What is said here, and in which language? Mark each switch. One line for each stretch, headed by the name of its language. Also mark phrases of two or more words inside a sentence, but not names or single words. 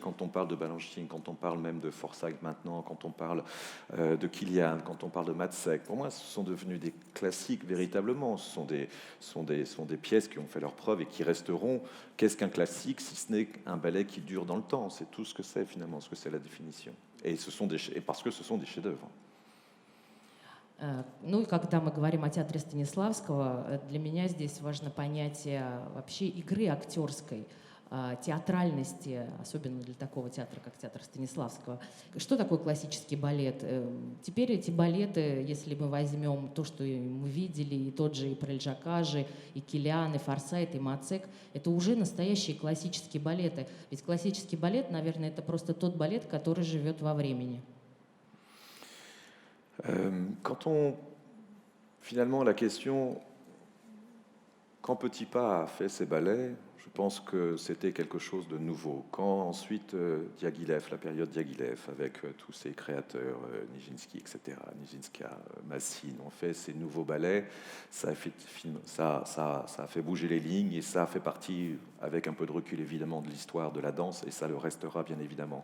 French: Quand on parle de Balanchine, quand on parle même de Forsyth maintenant, quand on parle de Kilian, quand on parle de Matzek, pour moi ce sont devenus des classiques véritablement. Ce sont des pièces qui ont fait leur preuve et qui resteront. Qu'est-ce qu'un classique si ce n'est un ballet qui dure dans le temps? C'est tout ce que c'est finalement, ce que c'est la définition. Et parce que ce sont des chefs-d'œuvre.
Russian: Ну и когда мы говорим о театре Станиславского, для меня здесь важно понятие вообще игры актерской, театральности, особенно для такого театра, как театр Станиславского. Что такое классический балет? Теперь эти балеты, если мы возьмем то, что мы видели, и тот же и Прельжакажи, и Килиан, и Форсайт, и Мацек, это уже настоящие классические балеты. Ведь классический балет, наверное, это просто тот балет, который живет во времени.
French: Finalement, la question, quand Petit Pas a fait ses ballets, je pense que c'était quelque chose de nouveau. Quand ensuite Diaghilev, la période Diaghilev, avec tous ses créateurs, Nijinsky, etc., Nijinska, Massine, ont fait ces nouveaux ballets, ça a fait bouger les lignes et ça fait partie, avec un peu de recul évidemment, de l'histoire de la danse, et ça le restera bien évidemment.